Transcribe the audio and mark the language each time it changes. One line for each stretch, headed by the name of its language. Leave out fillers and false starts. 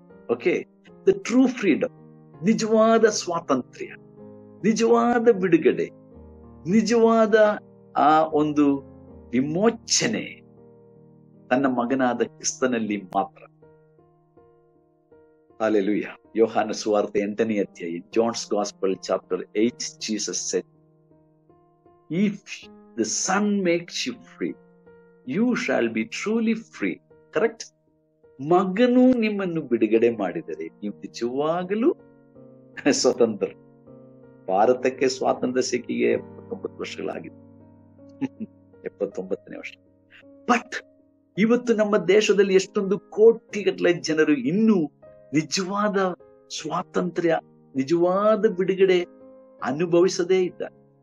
English: okay, the true freedom,
Kannada: ನಿಜವಾದ ಸ್ವಾತಂತ್ರ್ಯ, ನಿಜವಾದ ಬಿಡುಗಡೆ, ನಿಜವಾದ ಆ ಒಂದು ವಿಮೋಚನೆ ತನ್ನ ಮಗನಾದ ಕ್ರಿಸ್ತನಲ್ಲಿ ಮಾತ್ರ.
English: Hallelujah.
Kannada: ಯೋಹಾನ ಸುವಾರ್ತೆ 8ನೇ ಅಧ್ಯಾಯ,
English: John's Gospel chapter 8, Jesus said, if the Son makes you free, you shall be truly free. Correct?
Kannada: ಮಗನು ನಿಮ್ಮನ್ನು ಬಿಡುಗಡೆ ಮಾಡಿದರೆ ನೀವು ನಿಜವಾಗಲೂ ಸ್ವತಂತ್ರ. ಭಾರತಕ್ಕೆ ಸ್ವಾತಂತ್ರ್ಯ ಸಿಕ್ಕಿಗೆ 79 ವರ್ಷಗಳಾಗಿದೆ. 79ನೇ ವರ್ಷ. ಬಟ್ ಇವತ್ತು ನಮ್ಮ ದೇಶದಲ್ಲಿ ಎಷ್ಟೊಂದು ಕೋಟಿಗಟ್ಟಲೆ ಜನರು ಇನ್ನೂ ನಿಜವಾದ ಸ್ವಾತಂತ್ರ್ಯ, ನಿಜವಾದ ಬಿಡುಗಡೆ ಅನುಭವಿಸದೇ ಇದ್ದಾರೆ.